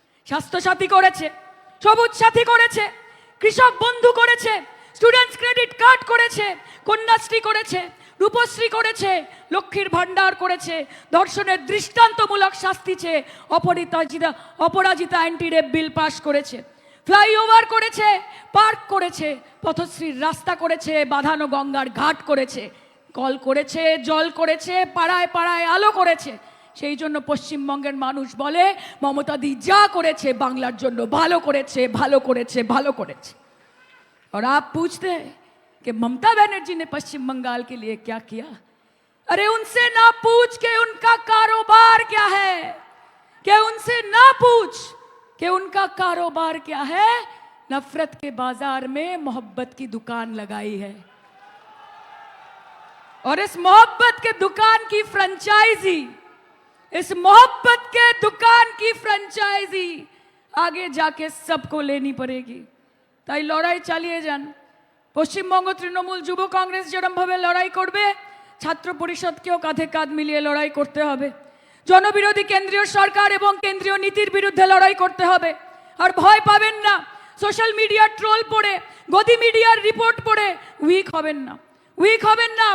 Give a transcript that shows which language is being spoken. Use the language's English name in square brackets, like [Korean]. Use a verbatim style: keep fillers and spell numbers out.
[Bangla] স্বাস্থ্যসাথী করেছে, সবুজ সাথী করেছে, কৃষক বন্ধু করেছে, স্টুডেন্টস ক্রেডিট কার্ড করেছে, কন্যাশ্রী করেছে, রূপশ্রী করেছে, লক্ষ্মীর ভাণ্ডার করেছে, ধর্ষণের দৃষ্টান্তমূলক শাস্তি চেয়ে অপরাজিতা অপরাজিতা অ্যান্টি রেপ বিল পাস করেছে, ফ্লাইওভার করেছে, পার্ক করেছে, পথশ্রীর রাস্তা করেছে, বাঁধানো গঙ্গার ঘাট করেছে, কল করেছে, জল করেছে, পাড়ায় পাড়ায় আলো করেছে। সেই জন্য পশ্চিমবঙ্গের মানুষ বলে মমতাদি যা করেছে বাংলার জন্য ভালো করেছে, ভালো করেছে, ভালো করেছে। [Hindi] और आप पूछते हैं कि ममता बनर्जी ने पश्चिम बंगाल के लिए क्या किया? अरे उनसे ना पूछ के उनका कारोबार क्या है, क्या उनसे ना पूछ के उनका कारोबार क्या है? नफरत के बाजार में मोहब्बत की दुकान लगाई है और इस मोहब्बत के दुकान की फ्रेंचाइजी इस मोहब्बत के दुकान की फ्रेंचाइजी आगे जाके सबको लेनी पड़ेगी। [Bangla] তাই লড়াই চালিয়ে যান। পশ্চিমবঙ্গ তৃণমূল যুব কংগ্রেস যেরমভাবে লড়াই করবে, ছাত্র পরিষদকেও কাঁধে কাঁধ মিলিয়ে লড়াই করতে হবে। জনবিরোধী কেন্দ্রীয় সরকার এবং কেন্দ্রীয় নীতির বিরুদ্ধে লড়াই করতে হবে। আর ভয় পাবেন না, সোশ্যাল মিডিয়ার ট্রোল পড়ে, গদি মিডিয়ার রিপোর্ট পড়ে উইক হবেন না, উইক হবেন না।